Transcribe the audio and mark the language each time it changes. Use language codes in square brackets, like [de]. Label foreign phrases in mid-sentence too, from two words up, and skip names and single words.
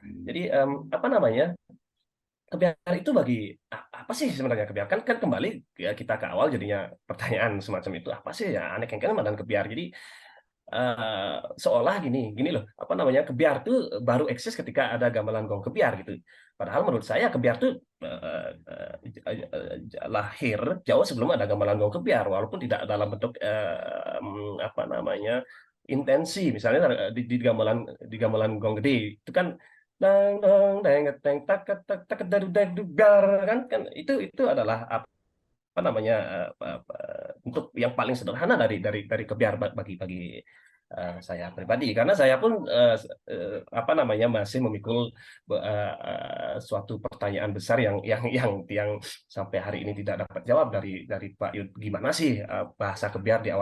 [id] Jadi apa namanya kebiar itu bagi apa sih sebenarnya kebiar kan kembali ya kita ke awal jadinya pertanyaan semacam itu apa sih ya aneh kan dan kebiar. Jadi seolah gini loh apa namanya kebiar tuh baru eksis ketika ada gamelan gong kebiar gitu. Padahal menurut saya kebiar tuh lahir jauh sebelum ada gamelan gong kebiar walaupun tidak dalam bentuk apa namanya intensi misalnya di gamelan gong gede itu kan dang dang deng deng tak tak tak tak dugar kan itu adalah apa namanya untuk yang paling sederhana dari kebiar bagi saya pribadi karena saya pun apa namanya masih memikul suatu pertanyaan besar yang sampai hari ini tidak dapat jawab dari Pak Yud gimana sih bahasa kebiar di